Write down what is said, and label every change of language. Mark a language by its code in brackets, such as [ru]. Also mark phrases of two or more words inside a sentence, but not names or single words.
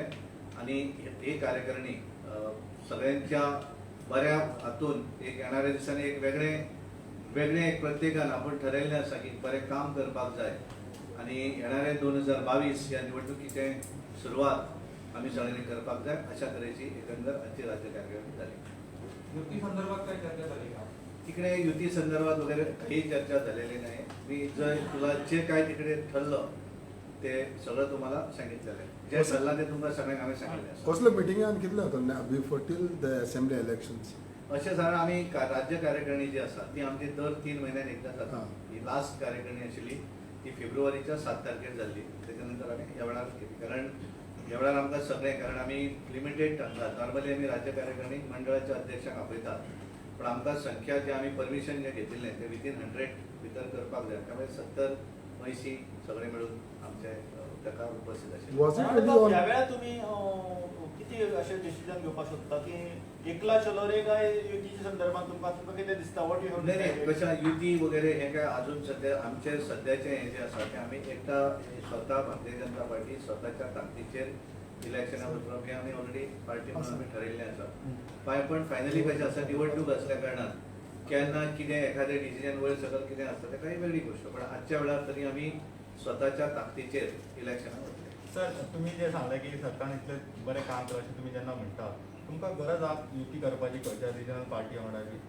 [kok] आणि ही कार्यकारिणी सगळ्यांच्या बऱ्या हातून एक येणाऱ्या दिसांनी एक वेगळे एक प्रत्येकान आपण ठरयल्लें आसा की बरें काम करपाक जाय. आणि येणारे 2022 ह्या निवडणुकीचे सुरवात आमी सगळ्यांनी करपाक जाय अशा तरेची एकंदर आजची राज्य कार्यकारिणी जाली. [mr] युती संदर्भात काय चर्चा झाली का? तिकडे युती संदर्भात वगैरे काही चर्चा झालेली नाही. मी तुला जे काय तिकडे ठरलं ते सगळं तुम्हाला सांगितलेलं आहे. [kok] जे ठरला ते तुमकां सगळ्यांक हांवें सांगितलें. कसले मिटिंगान कितले जाता [en] before till the assembly elections? [kok] अशें जाण आमी राज्य कार्यकारिणी जी आसा ती आमची दर 3 म्हयन्यान एकदा जाता. ही लास्ट कार्यकारिणी आशिल्ली ती फेब्रुवारीच्या 7 तारखेर जाल्ली. त्याच्यानंतर आमी ह्या वेळार केली, कारण ह्या वेळार आमकां सगळें, कारण आमी लिमिटेड नॉर्मली आमी राज्य कार्यकारिणी मंडळाच्या अध्यक्षाक आपयतात, पण आमकां संख्या जे आमी परमिशन जे घेतिल्लें ते विथीन 100 भितर करपाक जाय. त्यामुळे 70 80 सगळे मिळून आमचे ताका उपस्थित आशिल्ले. ह्या वेळार तुमी किती अशें डिसिजन घेवपाक सोदता की [bn] একলা চলো রে [kok] काय युतीच्या संदर्भात तुमकां कितें दिसता? [en] what you [kok] नाही नाही, कशा युती वगैरे हे काय अजून सध्या आमचे सध्याचे हे जे आसा ते आमी एकटा स्वतः भारतीय जनता पार्टी स्वतःच्या ताकदीचेर इलेक्शना वचप हे आमी ऑलरेडी पार्टी म्हणून आमी ठरयिल्लें आसा. पण फायनली कशें आसा, निवडणूक असल्या कारणान केन्ना कितें एखादें डिसिजन वयर सकल कितें आसता तें काही वेगळी गोष्ट, पण आजच्या वेळार तरी आमी स्वतःच्या ताकदीचेर इलेक्शना वतले. सर, तुम्ही जे सांगले की सरकारन इतलें बरें काम केलां अशें तुमी जेन्ना म्हणटा, तुमकां गरज आसा युती करपाची खंयच्या रिजनल पार्टी वांगडा बी?